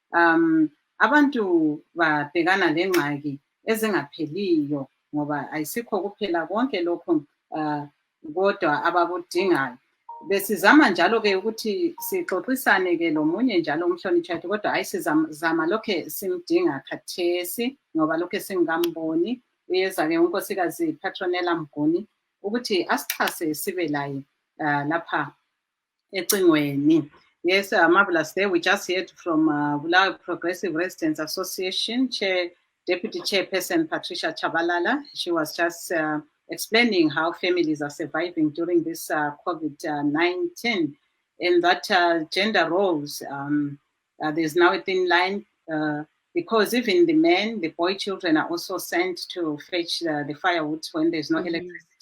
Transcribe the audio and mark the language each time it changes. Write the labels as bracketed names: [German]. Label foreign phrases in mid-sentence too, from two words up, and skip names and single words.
[North Ndebele] abantu babhekana lengxaki ezingapheliyo ngoba ayisikho kuphela konke lokho kodwa abakudingayo besizama njalo-ke ukuthi sixoxisane-ke lomunye njalo umhlonitshwa kodwa hayi sizama lokhe simdinga khathesi ngoba lokhe singamboni uyeza-ke unkosikazi Petronella Mguni ukuthi asixhase sibe laye lapha ecingweni. [English] Yes, marvelous day. We just heard from Bulawayo Progressive Residents Association Deputy Chairperson Patricia Chabalala. She was just explaining how families are surviving during this COVID-19 and that gender roles, there's now a thin line because even the men, the boy children are also sent to fetch the firewood when there's no electricity.